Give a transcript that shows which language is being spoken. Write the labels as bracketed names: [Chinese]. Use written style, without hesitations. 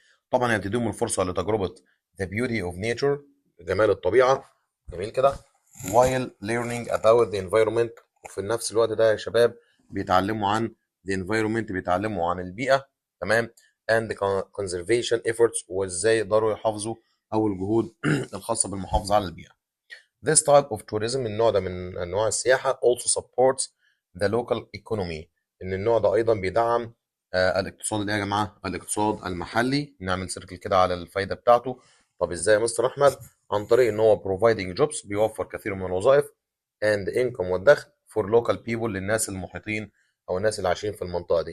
[Arabic] طبعا هي بتديهم الفرصه لتجربه [English] the beauty of nature [Arabic] جمال الطبيعه، جميل كده، [English] while learning about the environment. [Arabic] وفي نفس الوقت ده يا شباب بيتعلموا عن [English] the environment، [Arabic] بيتعلموا عن البيئة. تمام. [English] and conservation efforts [Arabic] وازاي يقدروا يحافظوا او الجهود الخاصة بالمحافظة على البيئة. [English] This type of tourism [Arabic] النوع ده من انواع السياحة [English] also supports the local economy. [Arabic] ان النوع ده ايضا بيدعم الاقتصاد اللي يا جماعة؟ الاقتصاد المحلي. نعمل سيركل كده على الفايدة بتاعته. طب ازاي يا مستر احمد؟ عن طريق ان هو [English] providing jobs [Arabic] بيوفر كثير من الوظائف [English] and income [Arabic] والدخل [English] for local people [Arabic] للناس المحيطين او الناس اللي عايشين في المنطقه دي.